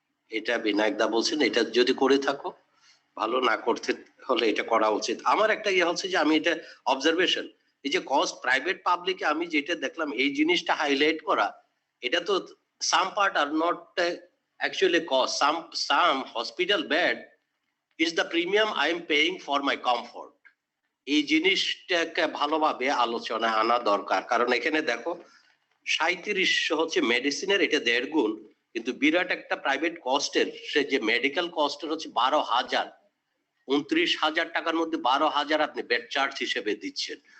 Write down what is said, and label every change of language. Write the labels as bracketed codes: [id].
[bn] এটা বিনায়কদা বলছেন এটা যদি করে থাকো ভালো, না করতে হলে এটা করা উচিত। আমার একটা ইয়ে হচ্ছে যে আমি এটা অবজারভেশন, এই যে কস্ট প্রাইভেট পাবলিকে আমি যেটা দেখলাম এই জিনিসটা হাইলাইট করা, এটা তো [en] some part are not actually cost. Some hospital bed is the premium I am paying for my comfort. [bn] এই জিনিসটাকে ভালোভাবে আলোচনায় আনা দরকার, কারণ এখানে দেখো 3700 হচ্ছে মেডিসিনের, এটা 1.5 গুণ, কিন্তু বিরাট একটা প্রাইভেট কস্টের সে যে মেডিকেল কস্টের হচ্ছে 12,000, 29,000 টাকার মধ্যে 12,000 আপনি বেড চার্জ হিসেবে দিচ্ছেন।